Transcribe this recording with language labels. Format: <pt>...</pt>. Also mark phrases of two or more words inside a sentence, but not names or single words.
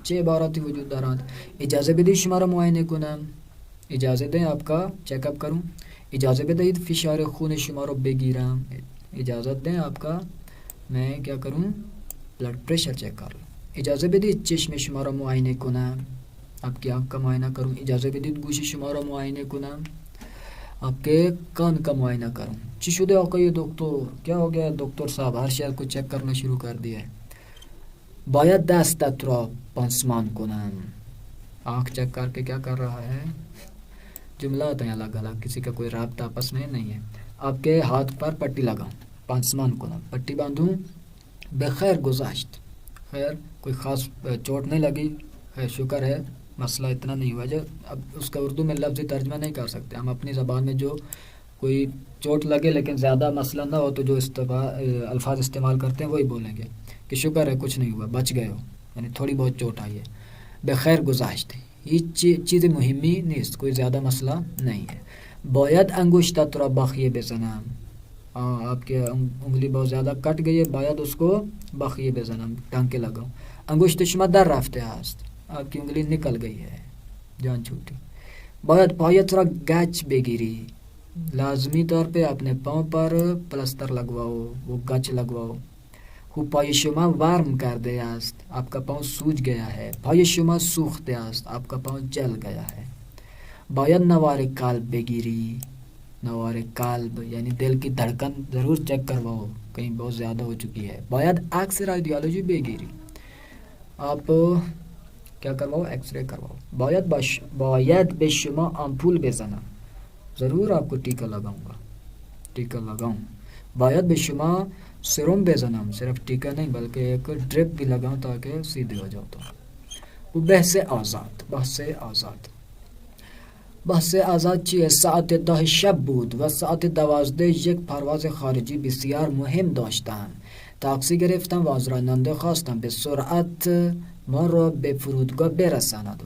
<fa>چه عباراتی وجود دارند؟ اجازه بدید شما را معاینه کنم،</fa> <ur>اجازه دیں آپ کا چیک اپ کروں.</ur> <fa>اجازه بدهید فشار خون شما رو بگیرم،</fa> <ur>اجازت دیں آپ کا میں کیا کروں؟ بلڈ پریشر چیک کر لوں.</ur> <fa>اجازه بدید چشم شما را معاینه کنم،</fa> <ur>آپ کی آنکھ کا معائنہ کروں.</ur> <fa>اجازه بدید گوش شما را معاینه کنم،</fa> <ur>آپ کے کان کا معائنہ کروں.</ur> <fa>چی شده آقای دکتر؟</fa> <ur>کیا ہو گیا دکتر صاحب؟ ہر شہر کو چیک کرنا شروع کر دیا ہے.</ur> <fa>باید دستت را پانسمان کنم،</fa> <ur>آنکھ چیک کر کے کیا کر رہا ہے؟ جملات ہیں الگ الگ، کسی کا کوئی رابطہ آپس میں نہیں ہے. آپ کے ہاتھ پر پٹی لگاؤں،</ur> <fa>پانسمان کنم،</fa> <ur>پٹی باندھوں.</ur> <fa>بخیر گذشت،</fa> <ur>خیر کوئی خاص چوٹ نہیں لگی، خیر شکر ہے، مسئلہ اتنا نہیں ہوا. جو اب اس کا اردو میں لفظی ترجمہ نہیں کر سکتے ہم، اپنی زبان میں جو کوئی چوٹ لگے لیکن زیادہ مسئلہ نہ ہو تو جو الفاظ استعمال کرتے ہیں وہی بولیں گے کہ شکر ہے کچھ نہیں ہوا، بچ گئے ہو، یعنی تھوڑی بہت چوٹ آئی ہے.</ur> <fa>بخیر گذشت، یہ چیز مهمی نیست،</fa> <ur>کوئی زیادہ مسئلہ نہیں ہے.</ur> <fa>باید انگشتت را بخیه بزنم،</fa> <ur>آپ کے انگلی بہت زیادہ کٹ گئی ہے، باید اس کو</ur> <fa>بخیه بزنم،</fa> <ur>ٹانکے لگاؤں.</ur> <fa>انگشت شما در رفته است،</fa> <ur>آپ کی انگلی نکل گئی ہے، جان چھوٹی.</ur> <fa>باید پایت را گچ بگیری،</fa> <ur>لازمی طور پہ اپنے پاؤں پر پلستر لگواؤ، وہ گچ لگواؤ.</ur> <fa>خو پای شما ورم کرده است،</fa> <ur>آپ کا پاؤں سوج گیا ہے.</ur> <fa>پای شما سوخته است،</fa> <ur>آپ کا پاؤں جل گیا ہے.</ur> <fa>باید نوار قلب بگیری، نوار قلب</fa> <ur>یعنی دل کی دھڑکن ضرور چیک کرواؤ، کہیں بہت زیادہ ہو چکی ہے.</ur> <fa>باید عکس رادیولوژی بگیری،</fa> <ur>آپ کیا کرواؤ؟ ایکس رے کرواؤ.</ur> <fa>باید به شما آمپول بزنم،</fa> <ur>ضرور آپ کو ٹیکا لگاؤں گا، ٹیکا لگاؤں.</ur> <fa>باید به شما سرم بزنم،</fa> <ur>صرف ٹیکا نہیں بلکہ ایک ڈرپ بھی لگاؤں تاکہ سیدھے ہو جاؤ.</ur> <fa>تو بحث آزاد، بحث آزاد، بحث آزاد چیه؟ ساعت 10 شب بود و ساعت 12 یک پرواز خارجی بسیار مهم داشتم. تاکسی گرفتم و از راننده خواستم به سرعت ما را به فرودگاه برساند.</fa>